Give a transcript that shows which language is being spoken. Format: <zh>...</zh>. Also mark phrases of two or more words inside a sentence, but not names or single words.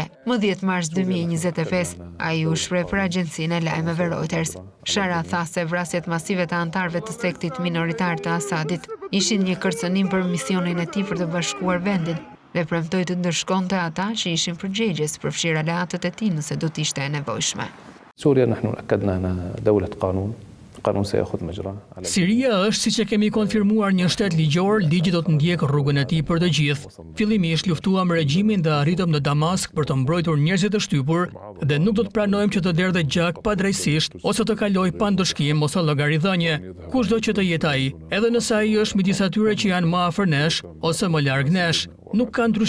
<sq>Më 10 mars 2025, ai u shpreh për agjencinë e lajmeve Reuters. Shara tha se vrasjet masive të anëtarëve të sektit minoritar të Asadit ishin një kërcënim për misionin e tij për të bashkuar vendin dhe premtoi të ndërshkonte ata që ishin përgjegjës për fshirë aleatët e tij nëse do të ishte e nevojshme.</sq> <ar>سوريا نحن أكدنا أنها دولة قانون. القانون سيأخذ مجراه.</ar> <sq>Siria është, siç e kemi konfirmuar, një shtet ligjor, ligji do të ndjek rrugën e tij për të gjithë. Fillimisht luftuam regjimin dhe arritëm në Damask për të mbrojtur njerëzit e shtypur dhe nuk do të pranojmë që të derdhë gjak padrejtisht ose të kaloj pa ndëshkim ose llogaridhënie, kushdo që të jetë ai, edhe nëse ai është midis atyre që janë më afër nesh ose më larg nesh.</sq>